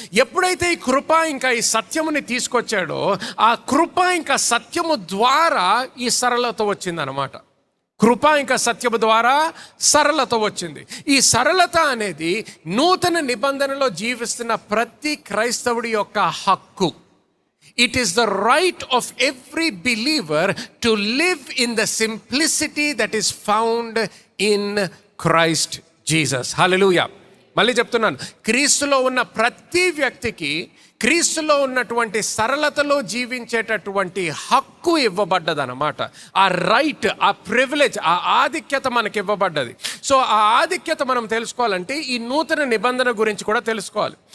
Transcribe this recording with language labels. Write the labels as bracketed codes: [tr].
[te] ఎప్పుడైతే ఈ కృప ఇంకా ఈ సత్యముని తీసుకొచ్చాడో ఆ కృప ఇంకా సత్యము ద్వారా ఈ సరళత వచ్చిందనమాట. కృప ఇంకా సత్యము ద్వారా సరళత వచ్చింది. ఈ సరళత అనేది నూతన నిబంధనలో జీవిస్తున్న ప్రతి క్రైస్తవుడి యొక్క హక్కు. [en] It is the right of every believer to live in the simplicity that is found in Christ Jesus. Hallelujah. [te] మళ్ళీ చెప్తున్నాను, క్రీస్తులో ఉన్న ప్రతి వ్యక్తికి క్రీస్తులో ఉన్నటువంటి సరళతలో జీవించేటటువంటి హక్కు ఇవ్వబడ్డదన్నమాట. ఆ రైట్, ఆ ప్రివిలేజ్, ఆ ఆధిక్యత మనకి ఇవ్వబడ్డది. సో ఆ ఆధిక్యత మనం తెలుసుకోవాలంటే ఈ నూతన నిబంధన గురించి కూడా తెలుసుకోవాలి.